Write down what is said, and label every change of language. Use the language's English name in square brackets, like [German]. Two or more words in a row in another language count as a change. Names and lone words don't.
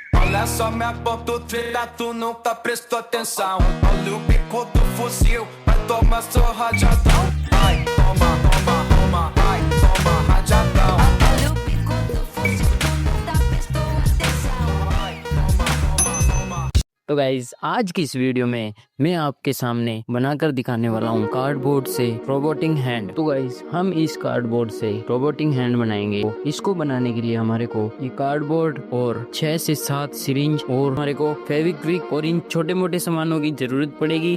[Portuguese] Olha só, me aponta o trilha, tu nunca prestou atenção. Olha o bico do fuzil, vai tomar seu rajadão. Vai, toma, toma, toma, vai, toma, rajadão. Olha o bico do fuzil, tu nunca prestou atenção. Vai, toma, toma, toma. [Hindi] तो गाइज आज की इस वीडियो में मैं आपके सामने बनाकर दिखाने वाला हूँ कार्डबोर्ड से [English] robotic hand. [Hindi] तो गाइज हम इस कार्डबोर्ड से [English] robotic hand [Hindi] बनाएंगे। तो इसको बनाने के लिए हमारे को ये कार्डबोर्ड और 6 से 7 सिरिंज और हमारे को फेविक्विक और इन छोटे मोटे सामानों की जरूरत पड़ेगी।